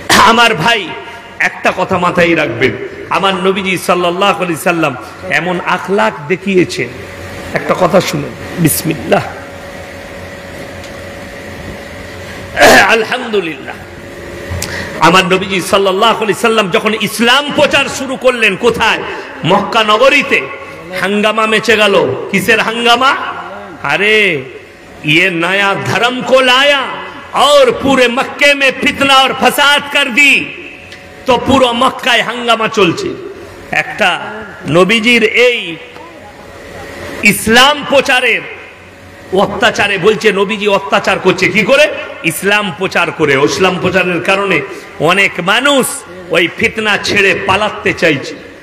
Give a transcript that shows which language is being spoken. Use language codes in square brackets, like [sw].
[bn] আমার ভাই, একটা কথা মাথায় রাখবেন, আমার নবীজি সাল্লাল্লাহু আলাইহি সাল্লাম এমন আখলাক দেখিয়েছেন। একটা কথা শুনেন, বিসমিল্লাহ। আলহামদুলিল্লাহ। আমার নবীজি সাল্লাল্লাহু আলাইহি সাল্লাম যখন ইসলাম প্রচার শুরু করলেন, কোথায়? মক্কা নগরীতে। হাঙ্গামা মেচে গেল। কিসের হাঙ্গামা? [hi] अरे ये नया धर्म को लाया और पूरे मक्के में फितना और फसाद कर दी। [bn] तो পুরো মক্কায় হাঙ্গামা চলছে। একটা নবীজির এই ইসলাম প্রচারের অত্যাচারে, বলছে নবীজি অত্যাচার করছে কি করে? ইসলাম প্রচার করে। ইসলাম প্রচারের কারণে অনেক মানুষ ওই ফিতনা ছেড়ে পালাতে চাইছে।